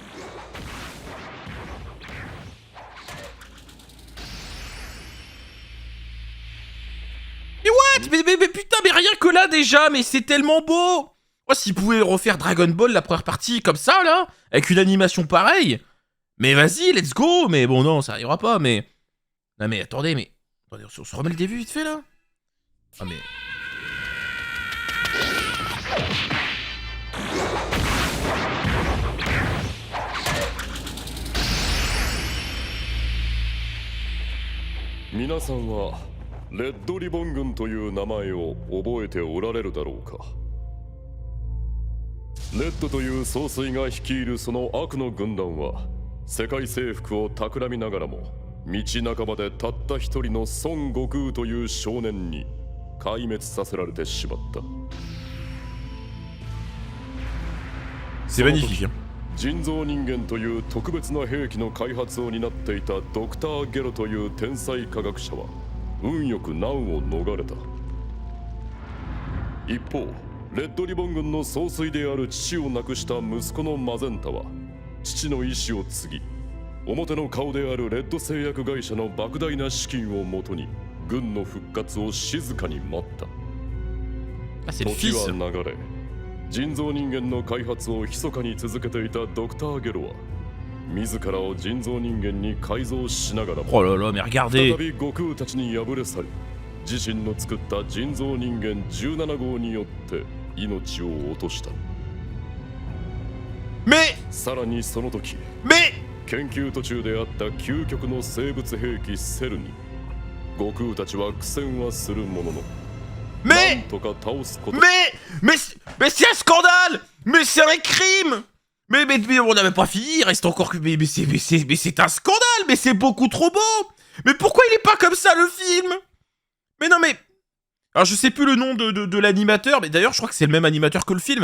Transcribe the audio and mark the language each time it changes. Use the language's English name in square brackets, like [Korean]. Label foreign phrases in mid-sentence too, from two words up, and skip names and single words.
[French] Mais what? Mais putain, mais rien que là déjà, mais c'est tellement beau. Moi, s'ils pouvaient refaire Dragon Ball la première partie comme ça là, avec une animation pareille, mais vas-y, [English] let's go. [French] Mais bon non, ça arrivera pas. Mais non mais attendez, on se remet le début vite fait là. Ah mais [Japanese] 皆さんはレッドリボン軍という名前を覚えておられるだろうか。レッドという総帥が率いるその悪の軍団は世界征服を企みながらも道半ばでたった一人の孫悟空という少年に壊滅させられてしまった。 [French] c'est magnifique. [Japanese] 人造人間という特別な兵器の開発を担っていたドクター・ゲロという天才科学者は運よく難を逃れた。一方レッドリボン軍の総帥である父を亡くした息子のマゼンタは父の意志を継ぎ表の顔であるレッド製薬会社の莫大な資金をもとに軍の復活を静かに待った。 [French] Ah, c'est le [Japanese] 時 [French] fils. [Japanese] は流れ人造人間の開発を密かに続けていたドクター・ゲロは自らを人造人間に改造しながらも [French] Oh là là, mais [Japanese] 再 [French] regardez. [Japanese] び悟空たちに敗れ去り自身の作った人造人間17号によって命を落とした。 [French] Mais [Japanese] さらにその時 [French] mais [Japanese] 研究途中であった究極の生物兵器セルに悟空たちは苦戦はするものの [French] mais [Japanese] なんとか倒すこと [French] mais c'est un scandale. Mais c'est un crime. Mais on n'avait pas fini, il reste encore que mais c'est un scandale. Mais c'est beaucoup trop beau. Mais pourquoi il est pas comme ça le film? Mais non mais alors je sais plus le nom de l'animateur, mais d'ailleurs je crois que c'est le même animateur que le film.